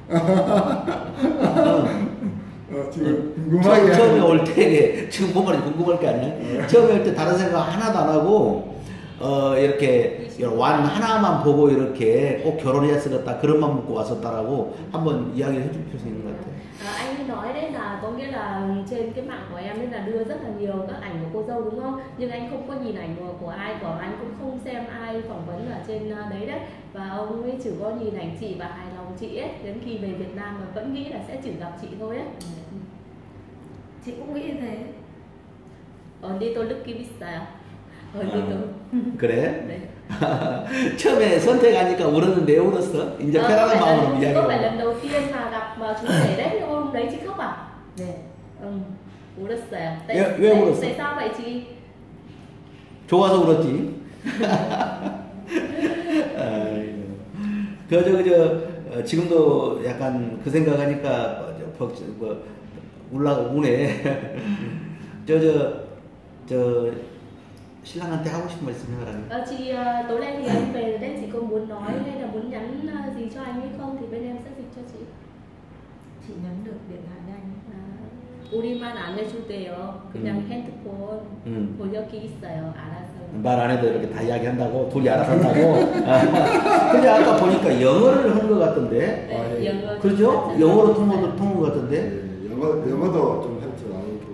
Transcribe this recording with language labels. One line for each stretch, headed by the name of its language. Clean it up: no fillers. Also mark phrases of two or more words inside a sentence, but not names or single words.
Korean: 지금 궁금하게 처음에 올 때 지금 뭔가 궁금할 게 아니야. 처음에 올 때 다른 생각 하나도 안 하고 이렇게 완 하나만 보고 이렇게 꼭 결혼해야 쓰겠다 그런 맘 먹고 왔었다라고 한번 이야기를 해줄 필요가 있는 것 같아요.
Vietnamese: Anh nói đấy là có nghĩa là trên cái mạng của em nên là đưa rất là nhiều các ảnh của cô dâu đúng không? Nhưng anh không có nhìn ảnh của ai, của anh cũng không xem ai phỏng vấn ở trên đấy đấy. Và ông ấy chỉ có nhìn ảnh chị và hài lòng chị ấy. Đến khi về Việt Nam mà vẫn nghĩ là sẽ chỉ gặp chị thôi ấy. Chị cũng nghĩ như thế.
Korean: 언니도 느낌 있어요. 언니도. 그래? 네. 처음에 선택하니까 울었는데 왜 울었어? 이제 편안한 마음으로 이야기해.
Vietnamese: Có phải lần đầu tiên mà gặp chú rể đấy nhưng hôm đấy chị khóc à?
Korean: 네. 울었어요. 왜 울었어?
Vietnamese: Tại sao vậy chị?
Korean: 좋아서 울었지. 그저 지금도 약간 그 생각하니까 우네. 저 신랑한테 하고 싶은 말씀 해라.
Vietnamese: Chị tối nay thì anh về đây chị có muốn nói hay là muốn nhắn gì cho anh hay không thì bên em sẽ dịch cho chị. Chị nhắn được điện thoại cho anh.
Korean: 우리만 안 해주대요. 그냥 핸드폰 번역기 있어요. 알아서. 말 안 해도 이렇게 다 이야기한다고 둘이 알아서 한다고. 근데 아까 보니까 영어를 하는 것 같던데. 네, 영어 그렇죠? 영어로 통한 것 같던데. 영어도 좀 할 줄 알고.